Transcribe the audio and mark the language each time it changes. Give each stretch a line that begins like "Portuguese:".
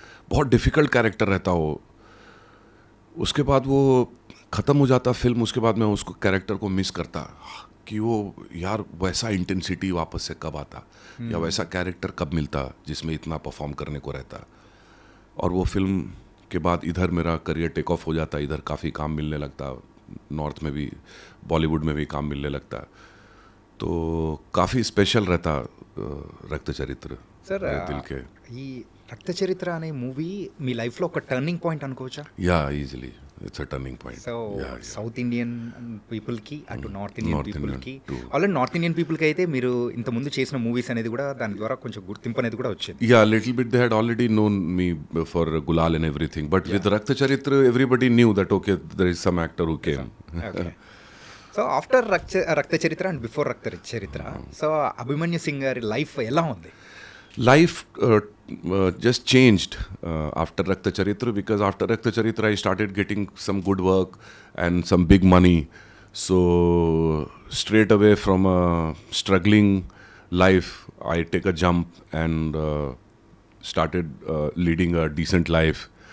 Hindi: बहुत difficult character रहता वो. उसके बाद वो ख़त्म हो जाता फिल्म, उसके बाद मैं उसको कैरेक्टर को मिस करता कि वो यार वैसा इंटेंसिटी वापस से कब आता, या वैसा कैरेक्टर कब मिलता जिसमें इतना परफॉर्म करने को रहता. और वो फिल्म के बाद इधर मेरा करियर टेक ऑफ हो जाता, इधर काफ़ी काम मिलने लगता, नॉर्थ में भी, बॉलीवुड में भी काम मिलने लगता. तो काफ़ी स्पेशल रहता రక్త చరిత్ర దిల్కే.
Telugu: ఈ రక్త చరిత్ర అనే మూవీ మీ లైఫ్లో ఒక టర్నింగ్ పాయింట్ అనుకోవచ్చా?
English: Yeah, easily it's a turning point.
Telugu: So south Indian పీపుల్కి, అటు నార్త్ ఇండియన్ పీపుల్కి, ఆల్రెడీ నార్త్ ఇండియన్ పీపుల్కి అయితే మీరు ఇంతకుముందు చేసిన మూవీస్ అనేది కూడా దాని ద్వారా కొంచెం గుర్తింపు అనేది కూడా వచ్చింది.
English: Yeah, little bit they had already known me for Gulaal and everything, but with Rakta Charitra everybody knew that okay there is some actor who came. So after Rakta Charitra
Telugu: అండ్ బిఫోర్ రక్త చరిత్ర, సో అభిమన్యు సింగ్ గారి లైఫ్ ఎలా ఉంది?
English: Life just changed after Rakta Charitra, because after Rakta Charitra I started getting some good work and some big money. So straight away from a struggling life I take a jump and started leading a decent life.